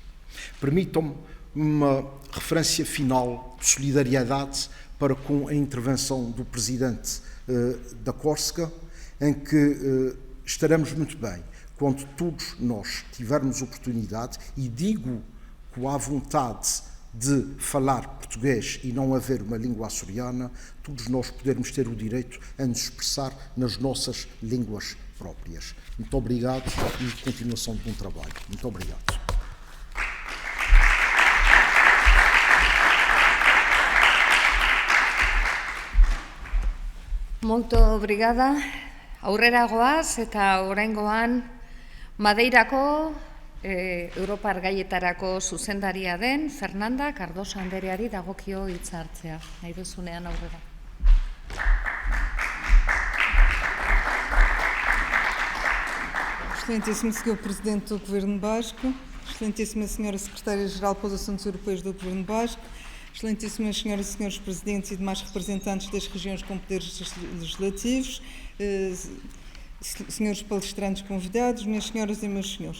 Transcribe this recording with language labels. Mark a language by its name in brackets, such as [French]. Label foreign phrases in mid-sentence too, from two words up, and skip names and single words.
[Portuguese] Permitam-me uma referência final de solidariedade para com a intervenção do Presidente da Córsega, em que estaremos muito bem quando todos nós tivermos oportunidade, e digo com a vontade de falar português e não haver uma língua açoriana, todos nós podermos ter o direito a nos expressar nas nossas línguas próprias. Muito obrigado e continuação de bom trabalho. Muito obrigado. Muito obrigada. [Basque] Aurrera goaz eta oraingoan Madeirako Europar gaietarako zuzendaria den Fernanda Cardoso andereari dagokio hitza hartzea. Nahi duzunean aurrera. [Portuguese] Excelentíssimo Sr. Presidente do Governo Basco, Excelentíssima Sra. Secretária-Geral para os Assuntos Europeus do Governo Basco, Excelentíssimas Senhoras e Senhores Presidentes e demais representantes das regiões com poderes legislativos, senhores palestrantes convidados, minhas senhoras e meus senhores.